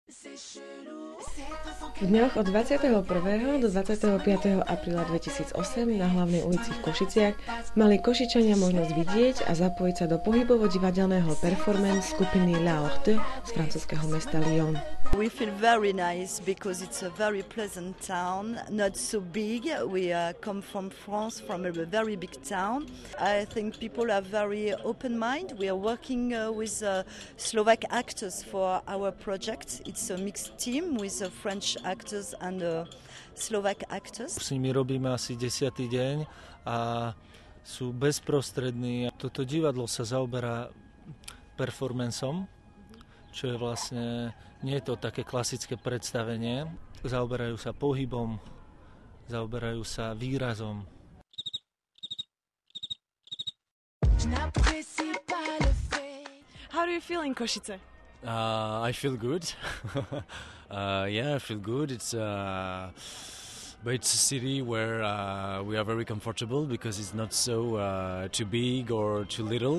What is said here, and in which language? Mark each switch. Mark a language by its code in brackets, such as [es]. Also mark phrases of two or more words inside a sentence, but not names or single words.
[sk] V dňoch od 21. do 25. apríla 2008 na hlavnej ulici v Košiciach mali Košičania možnosť vidieť a zapojiť sa do pohybovo-divadelného performance skupiny La Horte z francúzskeho mesta Lyon. [en] We feel very nice because it's a very pleasant town, not so big. We come from France, from a very big town. I think people are very open mind. We are working with Slovak actors for our project. It's a mixed team with French actors and Slovak actors. [sk] S nimi robíme asi 10. deň a sú bezprostrední. Toto divadlo sa zaoberá performanceom, čo je vlastne, nie je to také klasické predstavenie. Zaoberajú sa pohybom, zaoberajú sa výrazom. [en] How do you feel in Košice? I feel good. I feel good. But it's a city where we are very comfortable because it's not so too big or too little.